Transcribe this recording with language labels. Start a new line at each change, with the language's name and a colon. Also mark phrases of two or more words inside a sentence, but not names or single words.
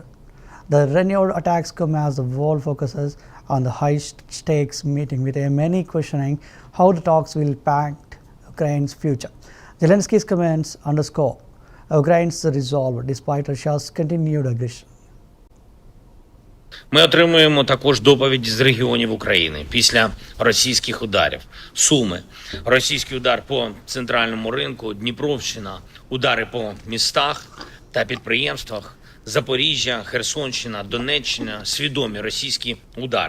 English: The renewed attacks come as the world focuses on the high-stakes meeting, with many questioning how the talks will impact Ukraine's future. Zelensky's comments underscore Ukraine's resolve despite Russia's continued aggression.
Ukrainian: Ми отримуємо також доповіді з регіонів України після російських ударів. Суми, російський удар по центральному ринку, Дніпровщина, удари по містах та підприємствах, Запоріжжя, Херсонщина, Донеччина – свідомі російські удари.